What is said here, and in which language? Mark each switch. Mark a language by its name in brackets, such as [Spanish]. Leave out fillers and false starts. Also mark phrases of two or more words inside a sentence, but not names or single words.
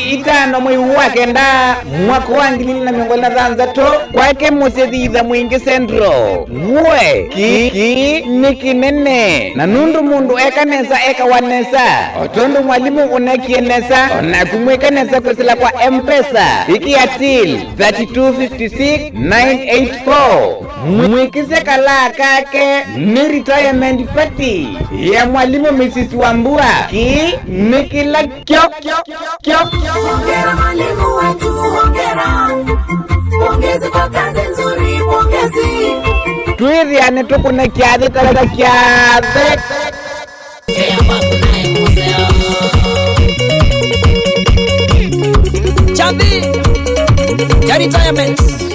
[Kamba] 5 mwei wa kenda mwaka wa 2023 kwake musethitha mwingi Central we ki ni kinene na nundu mundu ekanesa ekawanesa otondu mwalimu unekienesa na kumwekanesa kusila kwa M-Pesa iki ya till 3256984 mwikise kala kake ni [English] retirement party [Kamba] ya mwalimu Mrs. Wambua ki ni kila kyo [Swahili] Hongera mwalimu wetu, hongera. Pongezi kwa kazi nzuri, pongezi. [Kamba] tuiriane tukune kiathe talaka kiathe Kea wakunae museo Chavi Cha retirement